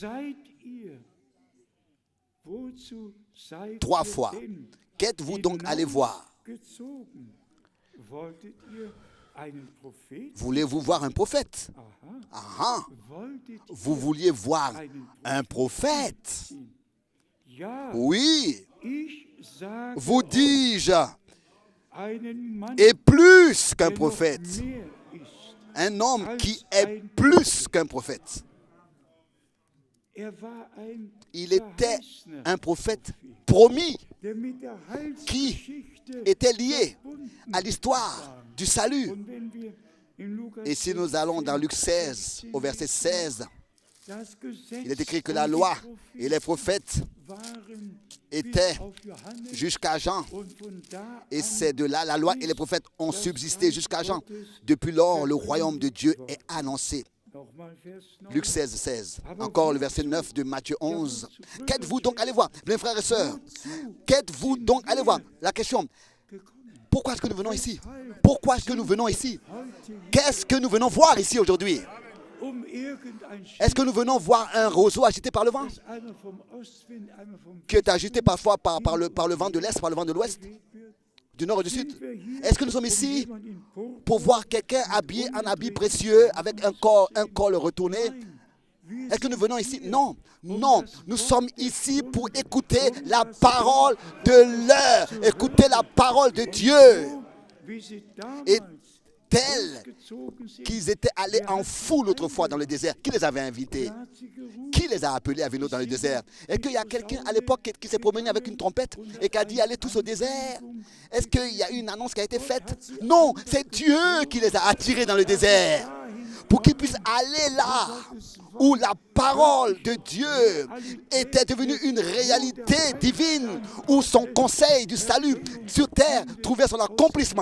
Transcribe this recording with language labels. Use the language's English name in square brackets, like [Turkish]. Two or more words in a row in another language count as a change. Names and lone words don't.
[French] 3 fois. Qu'êtes-vous donc allé voir? [German] einen Prophet? [French] Voulez-vous voir un prophète? Aha. Ah, [German] Wolltet [French] vous vouliez voir [German] einen [French] un prophète? [German] sehen? Ja, [French] Oui, [German] ich sage [French] vous dis-je, [German] einen Mann, [French] et plus qu'un [German] der noch [French] prophète. [German] mehr ist. [French] Un homme qui est plus qu'un prophète. [German] Er war ein [French] Il était [German] verheißener [French] un prophète promis [German] der mit der [French] qui [German] Heilsgeschichte [French] était lié [German] verbunden [French] à l'histoire [German] war. [French] du salut. [German] Und wenn wir in Lukas [French] Et si nous allons dans Luc 16, au verset 16, [German] das Gesetz [French] il est écrit que la [German] und die [French] loi [German] Propheten [French] et les prophètes [German] waren [French] étaient [German] bis auf Johannes [French] jusqu'à Jean. [German] und von da [French] Et [German] an [French] c'est de là, la loi et les prophètes ont subsisté jusqu'à Jean. Depuis lors, le royaume de Dieu est annoncé. [German] nochmal Vers 9. [French] Luc 16, 16. Encore le verset 9 de Matthieu 11. Qu'êtes-vous donc allez voir, mes frères et sœurs? Qu'êtes-vous donc allez voir? La question, [German] gekommen. [French] pourquoi est-ce que nous venons ici? Pourquoi est-ce que nous venons ici? [German] Heute [French] Qu'est-ce que nous venons voir ici aujourd'hui? [German] irgendein [French] Est-ce que nous venons voir un roseau agité par le vent, [German] Schiff, einmal vom Ostwind, einmal vom [French] qui est agité parfois par le vent de l'Est, par le vent de l'Ouest, [German] Weg wird? [French] du Nord et du Sud? [German] Sind wir hier, [French] Est-ce que nous sommes ici [German] jemand in Purpur? [French] pour voir quelqu'un habillé en habit précieux avec un col retourné? [German] Nein, wir [French] Est-ce que nous [German] sind [French] venons ici? [German] hier, [French] Non, non. Nous sommes ici pour écouter la parole de l'heure, écouter la parole de Dieu, [German] so, wie sie [French] et [German] damals [French] tels [German] ausgezogen sind. [French] qu'ils étaient allés en foule autrefois dans le désert. Qui les avait invités? [German] Er hat sie gerufen. [French] Qui les a appelés à venir dans le désert? Est-ce qu'il y a quelqu'un à l'époque qui s'est promené avec une trompette et qui a dit allez tous au désert? Est-ce qu'il y a eu une annonce qui a été faite? Non, c'est Dieu qui les a attirés dans le désert pour qu'ils puissent aller là où la parole de Dieu était devenue une réalité divine, où son conseil du salut sur terre trouvait son accomplissement.